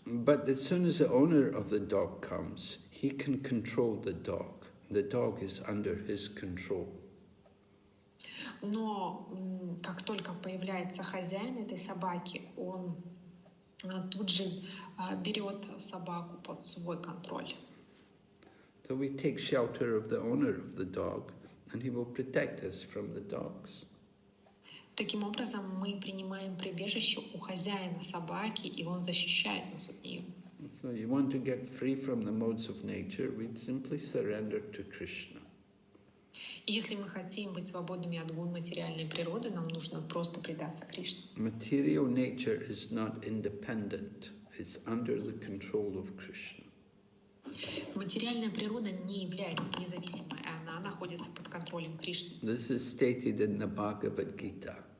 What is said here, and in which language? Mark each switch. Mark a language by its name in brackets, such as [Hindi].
[English] But as soon as the owner of the dog comes, he can control the dog. The dog is under his control. [Russian] Но как только появляется хозяин этой собаки, он тут же берет собаку под свой контроль. [English] So we take shelter of the owner of the dog, and he will protect us from the dogs. [Russian] Таким образом, мы принимаем прибежище у хозяина собаки, и он защищает нас от нее. [English] So you want to get free from the modes of nature, we'd simply surrender to Kṛṣṇa. [Russian] И если мы хотим быть свободными от гун материальной природы, нам нужно просто предаться Кришне. [English] Material nature is not independent. It's under the control of Kṛṣṇa. [Russian] Материальная природа не является независимой, она находится под контролем Кришны. [English] This is stated in the Bhagavad Gita.